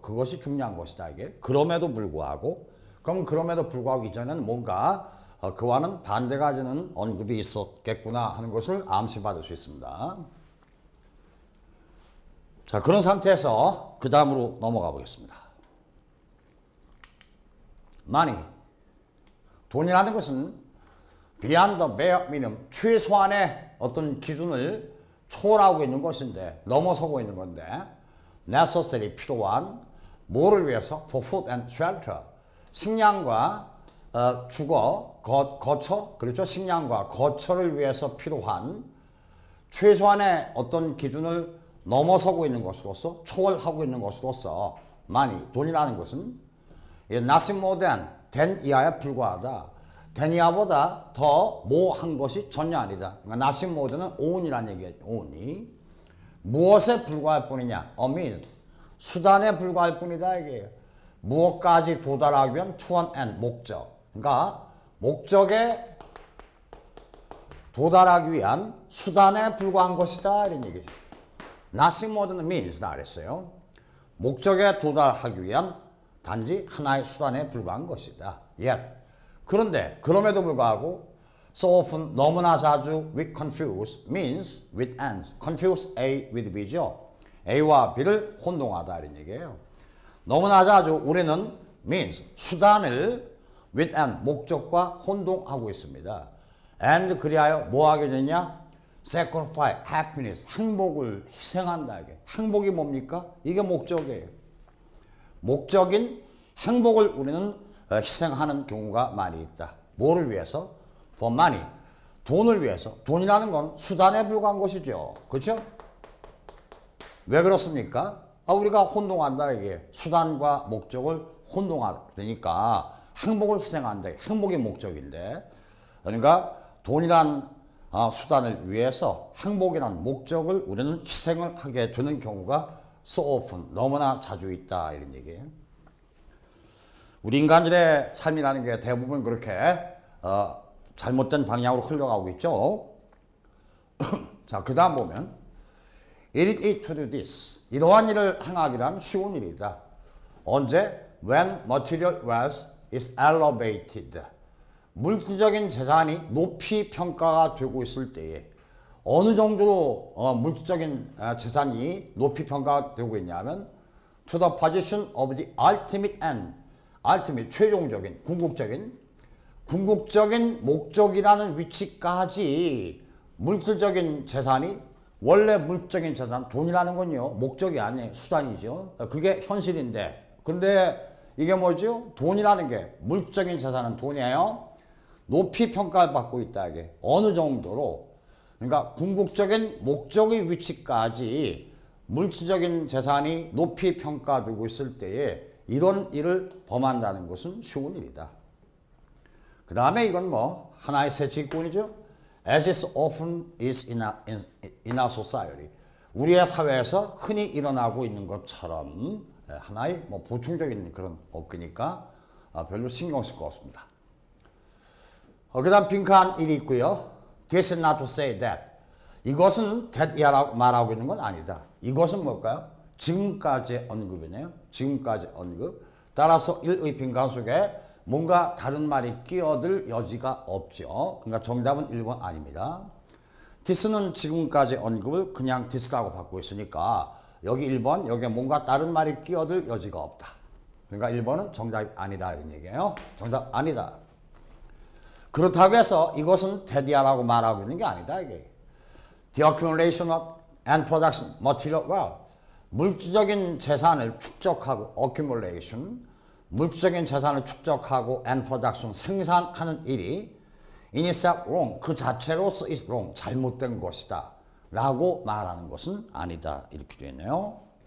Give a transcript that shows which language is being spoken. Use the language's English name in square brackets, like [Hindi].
[Korean] 그것이 중요한 것이다. 이게 그럼에도 불구하고 이전에는 뭔가 그와는 반대가 되는 언급이 있었겠구나 하는 것을 암시받을 수 있습니다. 자, 그런 상태에서 그 다음으로 넘어가 보겠습니다. [English] money. [Korean] 돈이라는 것은 [English] beyond the bare minimum. [Korean] 최소한의 어떤 기준을 초월하고 있는 것인데 넘어서고 있는 건데 necessary 필요한 뭐를 위해서 [English] for food and shelter [Korean] 식량과 주거, 거처, 그렇죠? 식량과 거처를 위해서 필요한 최소한의 어떤 기준을 넘어서고 있는 것으로서, 초월하고 있는 것으로서 많이, 돈이라는 것은 [English] nothing more than [Korean] 이하에 불과하다. [English] than [Korean] 이하보다 더 뭐 한 것이 전혀 아니다. 그러니까 [English] nothing more than [Korean] 은 on이라는 얘기예요. on이. 무엇에 불과할 뿐이냐? [English] a means. [Korean] 수단에 불과할 뿐이다 이게요. 무엇까지 도달하기 위한 [English] to an end, [Korean] 목적. 그러니까 목적에 도달하기 위한 수단에 불과한 것이다 이런 얘기죠. [English] Nothing more than means다 [Korean] 그랬어요. 목적에 도달하기 위한 단지 하나의 수단에 불과한 것이다. [English] Yet. [Korean] 그런데 그럼에도 불구하고 so often 너무나 자주 [English] we confuse means with ends. confuse A with B [Korean] 죠. A와 B를 혼동하다 이런 얘기예요. 너무나 자주 우리는 means 수단을 [English] with end [Korean] 목적과 혼동하고 있습니다. and 그리하여 뭐 하게 되냐? [English] sacrifice happiness [Korean] 행복을 희생한다 이게. 행복이 뭡니까? 이게 목적이에요. 목적인 행복을 우리는 희생하는 경우가 많이 있다. 뭐를 위해서? [English] for money. [Korean] 돈을 위해서. 돈이라는 건 수단에 불과한 것이죠. 그렇죠? 왜 그렇습니까? 우리가 혼동한다 이게. 수단과 목적을 혼동하니까 행복을 희생한다. 행복이 목적인데. 그러니까 돈이란 수단을 위해서 행복이란 목적을 우리는 희생을 하게 되는 경우가 [English] so often [Korean] 너무나 자주 있다 이런 얘기예요. 우리 인간들의 삶이라는 게 대부분 그렇게 잘못된 방향으로 흘러가고 있죠. 자, 그 다음 보면 [English] It is to do this. [Korean] 이러한 일을 행하기란 쉬운 일이다. 언제? [English] When material wealth is elevated. [Korean] 물질적인 재산이 높이 평가가 되고 있을 때에 어느 정도로 물질적인 재산이 높이 평가되고 있냐면 [English] to the position of the ultimate end. [Korean] ultimate, 최종적인, 궁극적인 목적이라는 위치까지 물질적인 재산이 원래 물질적인 재산, 돈이라는 건요. 목적이 아니에요. 수단이죠. 그게 현실인데. 근데 이게 뭐죠? 돈이라는 게 물질적인 재산은 돈이에요. 높이 평가를 받고 있다. 이게 어느 정도로. 그러니까 궁극적인 목적의 위치까지 물질적인 재산이 높이 평가되고 있을 때에 이런 일을 범한다는 것은 쉬운 일이다. 그 다음에 이건 뭐 하나의 세칙권이죠. [English] As is often is in our society. [Korean] 우리의 사회에서 흔히 일어나고 있는 것처럼 하나의 뭐 보충적인 그런 어깨니까 별로 신경 쓸 거 없습니다. 그 다음 빈칸 1이 있고요. [English] This is not to say that. [Korean] 이것은 that이라고 말하고 있는 건 아니다. 이것은 뭘까요? 지금까지의 언급이네요. 지금까지 언급. 따라서 1의 빈칸 속에 뭔가 다른 말이 끼어들 여지가 없죠. 그러니까 정답은 1번 아닙니다. this는 지금까지 언급을 그냥 this라고 받고 있으니까 여기 1번 여기에 뭔가 다른 말이 끼어들 여지가 없다. 그러니까 1번은 정답이 아니다 이런 얘기예요. 정답 아니다. 그렇다고 해서 이것은 that이라고 말하고 있는 게 아니다 이게. [English] The accumulation of and production material wealth. [Korean] 물질적인 재산을 축적하고 accumulation, 물질적인 재산을 축적하고 [English] and production, [Korean] 생산하는 일이 [English] in itself wrong, [Korean] 그 자체로서 [English] is wrong, [Korean] 잘못된 것이다 라고 말하는 것은 아니다 이렇게 되어 있네요.